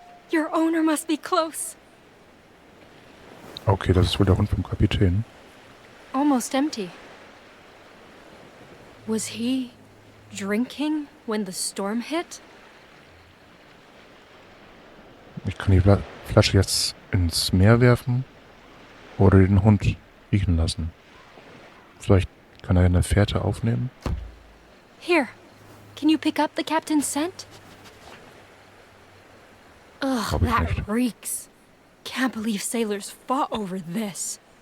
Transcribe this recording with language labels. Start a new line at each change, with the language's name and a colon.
English: Your owner must be close.
German: Okay, das ist wohl der Hund vom Kapitän.
English: Almost empty. Was he drinking when the storm hit?
German: Ich kann die Flasche jetzt ins Meer werfen oder den Hund riechen lassen. Vielleicht kann er eine Fährte aufnehmen.
English: Here, can you pick up the captain's scent? Ugh,
German: Glaub ich
English: that
German: nicht.
English: reeks. Can't believe sailors fought over this.